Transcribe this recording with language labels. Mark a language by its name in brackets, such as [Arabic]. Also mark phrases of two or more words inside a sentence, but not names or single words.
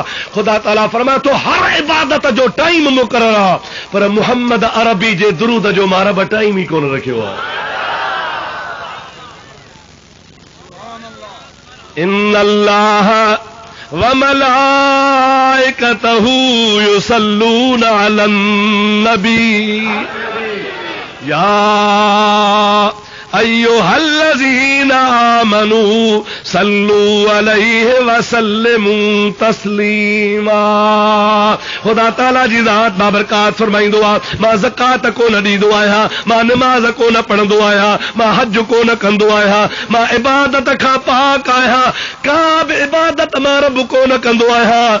[Sindhi] ख़ुदा ताला फरमाए थो हर इबादत जो टाइम मुक़ररु आहे, पर मुहम्मद अरबी जे दुरूद जो मां रब टाइम ई कोन रखियो आहे। [Arabic] إن الله و ملائكته يصلون على النبي يا أيها الذين آمنوا صلوا عليه و سلموا تسليما. [Sindhi] खुदा ताला जी ज़ात बाबरकात फरमाईंदो आहे मां ज़कात कोन ॾींदो आहियां, मां निमाज़ कोन पढ़ंदो आहियां, मां हज कोन कंदो आहियां, मां इबादत खां पाक आहियां, का बि इबादत मां रब कोन कंदो आहियां।